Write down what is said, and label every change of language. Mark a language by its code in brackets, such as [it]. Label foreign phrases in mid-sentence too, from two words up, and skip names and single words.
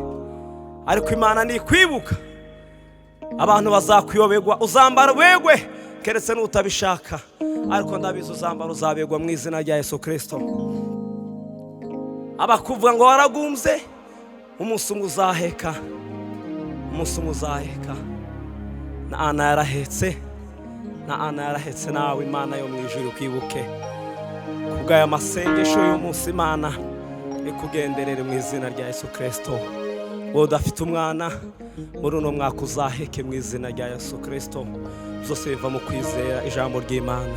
[rw] Ariko Imana nikwibuka, abantu bazakuyoberwa, uzambara wegwe, keretse n'utabishaka, ariko ndabizi uzambara uzabegwa mu izina rya Yesu Kristo. Abakuvuga ngo waragumbye, umunsi umwe uzaheka, umunsi umwe uzaheka. Na Ana yarahetse, na Ana yarahetse, nawe Imana yo mu ijuru kwibuke kubw'aya masengesho y'umunsi. Imana ikugenderere mu izina rya Yesu Kristo. Wowe udafite umwana muri uno mwaka uzaheke mu izina rya Yesu Kristo. Byose biva mu kwizera ijambo ry'Imana.